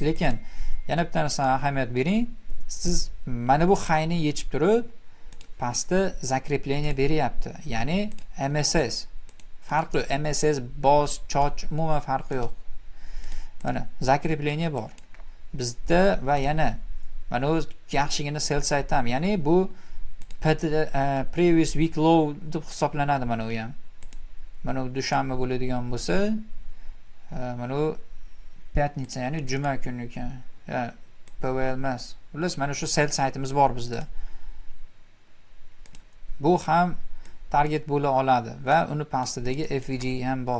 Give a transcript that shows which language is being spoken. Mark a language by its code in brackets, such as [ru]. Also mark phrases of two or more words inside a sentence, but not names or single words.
[uz] Lekin yana bitta narsaga ahamiyat bering. Siz mana bu hayni yechib turib, pastda zakrepleniya beryapti. Ya'ni MSS. Farqi yo'q. MSS, boz, choch, umuman farqi yo'q. Mana zakrepleniya bor. Bizda va yana mana o'z yaxshigina [en] sell site [uz] ham, ya'ni bu [en] previous week low [uz] deb hisoblanadi. Mana u ham. Mana u dushanba bo'ladigan bo'lsa, mana u pятница, ya'ni juma kuni ekan. PVL emas. Xullas, mana shu [en] sell siteimiz [uz] bor bizda. Bu ham target bo'la oladi va uni pastidagi FVG ham bor.